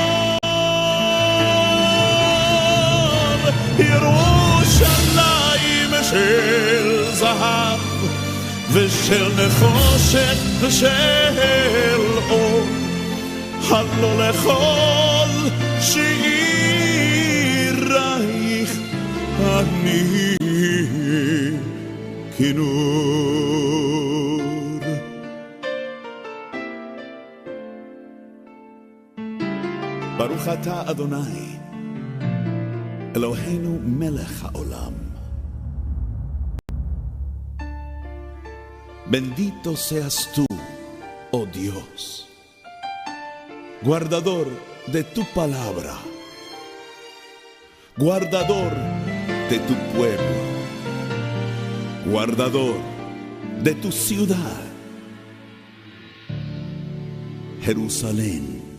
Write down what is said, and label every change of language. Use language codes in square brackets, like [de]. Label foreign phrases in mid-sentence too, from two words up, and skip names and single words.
[he] ירושלים של זהב ושל נחושת ושל אור, הלא לכל שירייך אני כינור. ברוך אתה אדוני אלוהינו מלך העולם. [es] Bendito seas tú, oh Dios, guardador de tu palabra, guardador de tu pueblo, guardador de tu ciudad, Jerusalén.